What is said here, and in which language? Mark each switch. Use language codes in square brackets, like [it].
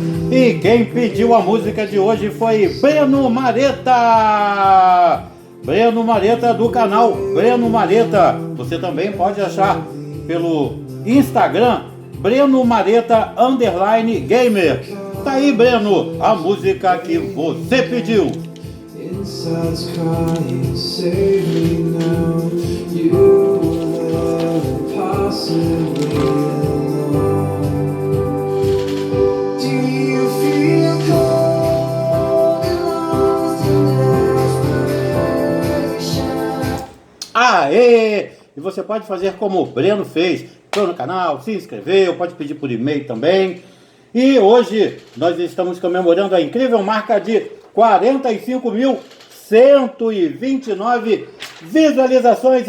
[pt] E quem pediu a música de hoje foi Breno Mareta. Breno Mareta do canal Breno Mareta. Você também pode achar pelo Instagram Breno Mareta _gamer. Tá aí, Breno, a música que você pediu. [en] Inside's crying, save me now. You were never possibly alone. Do you feel cold and lost in desperation? [pt] Aê! E você pode fazer como o Breno fez. Entrou no canal, se inscreveu, pode pedir por e-mail também. E hoje nós estamos comemorando a incrível marca de 45.129 visualizações.